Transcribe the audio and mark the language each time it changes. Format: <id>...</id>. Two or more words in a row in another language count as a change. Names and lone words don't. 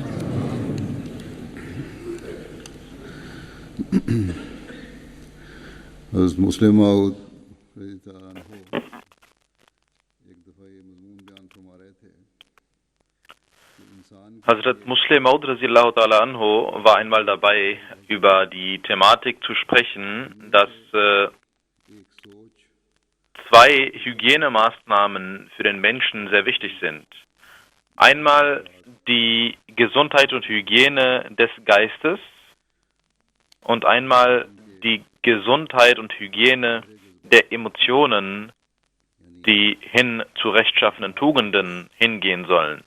<de>حضرت مسلم माऊद Hazrat Muslim Maud</de> <ar>رضي الله تعالى عنه</ar> <de>war einmal dabei, über die Thematik zu sprechen, dass zwei Hygienemaßnahmen für den Menschen sehr wichtig sind. Einmal die Gesundheit und Hygiene des Geistes und einmal die Gesundheit und Hygiene der Emotionen, die hin zu rechtschaffenen Tugenden hingehen sollen.</de>